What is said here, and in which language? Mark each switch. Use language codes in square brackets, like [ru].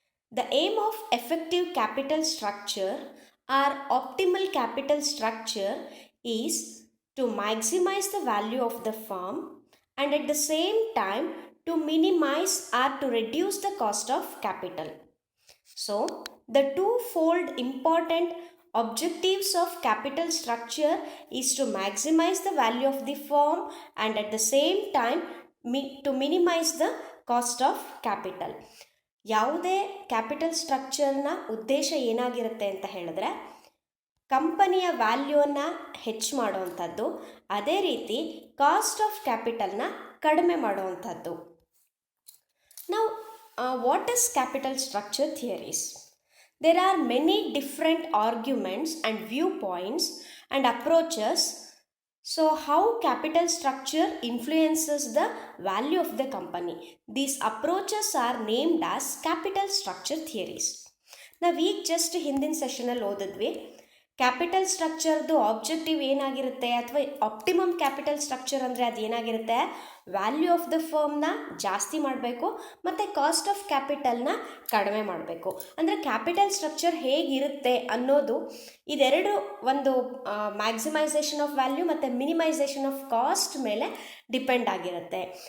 [en] The aim of effective capital structure or optimal capital structure is to maximize the value of the firm and at the same time to minimize or to reduce the cost of capital. So, the twofold important objectives of capital structure is to maximize the value of the firm and at the same time to minimize the cost of capital. [kn] ಯಾವುದೇ capital ಸ್ಟ್ರಕ್ಚರ್ನ ಉದ್ದೇಶ ಏನಾಗಿರುತ್ತೆ ಅಂತ ಹೇಳಿದ್ರೆ ಕಂಪನಿಯ ವ್ಯಾಲ್ಯೂವನ್ನು ಹೆಚ್ಚು ಮಾಡುವಂಥದ್ದು, ಅದೇ ರೀತಿ ಕಾಸ್ಟ್ ಆಫ್ ಕ್ಯಾಪಿಟಲ್ನ ಕಡಿಮೆ ಮಾಡುವಂಥದ್ದು. ನಾವು [en] what is capital structure theories? There are many different arguments and viewpoints and approaches. So how capital structure influences the value of the company? These approaches are named as capital structure theories. [kn] ನಾವು ಈಗ just ಹಿಂದಿನ ಸೆಷನಲ್ಲಿ ಓದಿದ್ವಿ capital ಸ್ಟ್ರಕ್ಚರ್ದು objective ಏನಾಗಿರುತ್ತೆ ಅಥವಾ optimum capital structure ಅಂದರೆ ಅದು ಏನಾಗಿರುತ್ತೆ, value of the ಫರ್ಮ್ನ ಜಾಸ್ತಿ ಮಾಡಬೇಕು ಮತ್ತು ಕಾಸ್ಟ್ ಆಫ್ ಕ್ಯಾಪಿಟಲ್ನ ಕಡಿಮೆ ಮಾಡಬೇಕು. ಅಂದರೆ ಕ್ಯಾಪಿಟಲ್ ಸ್ಟ್ರಕ್ಚರ್ ಹೇಗಿರುತ್ತೆ ಅನ್ನೋದು ಇದೆರಡು ಒಂದು ಮ್ಯಾಕ್ಸಿಮೈಸೇಷನ್ ಆಫ್ ವ್ಯಾಲ್ಯೂ ಮತ್ತು ಮಿನಿಮೈಸೇಷನ್ ಆಫ್ ಕಾಸ್ಟ್ ಮೇಲೆ ಡಿಪೆಂಡ್ ಆಗಿರುತ್ತೆ.